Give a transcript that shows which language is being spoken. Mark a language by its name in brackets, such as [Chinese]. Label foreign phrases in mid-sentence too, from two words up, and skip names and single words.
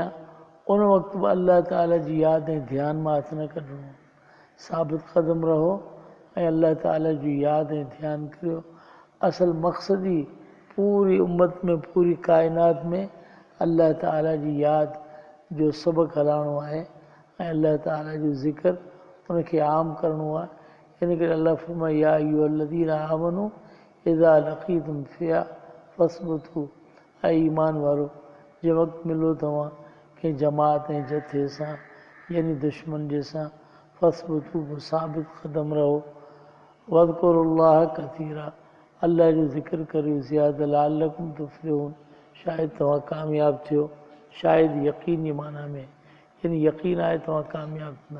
[Sindhi] उन वक़्तु बि अल्लाह ताला जी यादि ऐं ध्यानु मां हथु न कढिणो, साबित क़दम रहो ऐं अल्लाह ताला जी यादि ऐं ध्यानु करियो। असल मक़सद ई पूरी उम्मत में, पूरी काइनात में अल्लाह ताला जी यादि जो सबक़ु हलाइणो आहे ऐं अल्लाह ताला जो ज़िक्र उनखे आम करिणो आहे। इन करे अल्लाह फ़रमाए [Arabic] يا أيها الذين آمنوا إذا لقيتم فئة فاثبتوا, [Sindhi] ऐं ईमान वारो जंहिं वक़्तु मिलो तव्हां कंहिं जमात ऐं जथे सां यानी दुश्मन जे सां, फ़स्बुतू साबित क़दम रहो। [Arabic] واذكروا الله كثيرا, [Sindhi] अल्लाह जो ज़िक्र करियो ज़ियादा [Arabic] لعلكم تفلحون, [Sindhi] शायदि तव्हां कामयाब थियो, शायदि यकीनी माना में, यानी यकीन आहे तव्हां कामयाब थींदा।